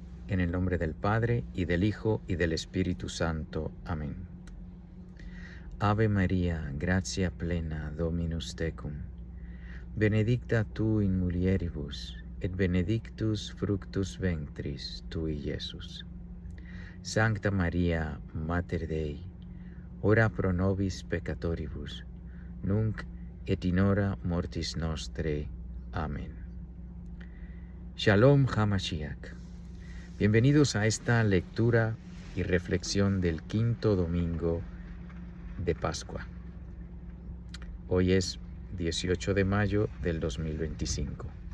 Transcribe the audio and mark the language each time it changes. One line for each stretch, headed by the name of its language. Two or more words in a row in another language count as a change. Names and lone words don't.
Spanish: En el nombre del Padre, y del Hijo, y del Espíritu Santo. Amén.
Latin: Ave María, gratia plena, Dominus tecum. Benedicta tu in mulieribus, et benedictus fructus ventris tui, Iesus. Sancta Maria, Mater Dei, ora pro nobis peccatoribus, nunc et in hora mortis nostrae.
Hebrew: Amén. Shalom HaMashiach.
Spanish: Bienvenidos a esta lectura y reflexión del quinto domingo de Pascua. Hoy es 18 de mayo del 2025.